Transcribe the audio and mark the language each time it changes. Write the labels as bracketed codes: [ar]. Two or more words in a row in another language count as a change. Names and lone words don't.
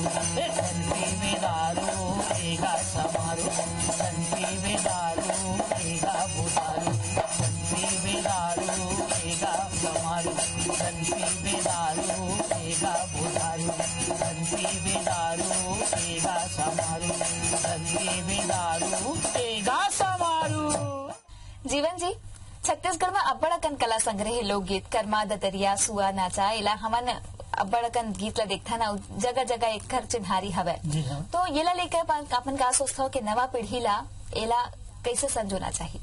[hne] झंडी में दारू पीगा समारू, झंडी में दारू पीगा बुधारू, झंडी में दारू पीगा समारू, झंडी में दारू पीगा बुधारू, झंडी में दारू पीगा समारू, झंडी में दारू पीगा समारू। जीवन जी, छत्तीसगढ़ में अब्बड़ अकन कला संग्रह लोकगीत कर्मा दतरिया सुआ नाचा एला हमन अब्बड़ अकन गीत ला देखथा ना जगह जगह एक घर चिन्हारी हवे। तो ये ला लेकर अपन का सोचता हो कि नवा पीढ़ी ला एला कैसे संजोना चाहिए?